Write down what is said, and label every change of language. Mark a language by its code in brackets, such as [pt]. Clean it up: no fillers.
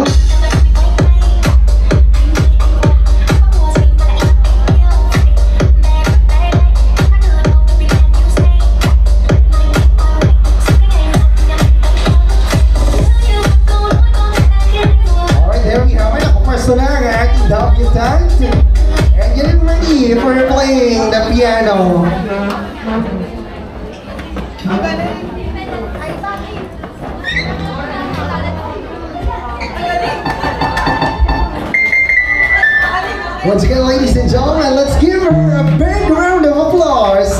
[en] Alright, there we have it. [tl] Nakapwesto na ang ating debutant. [en] And getting ready for playing the piano. Once again, ladies and gentlemen, let's give her a big round of applause.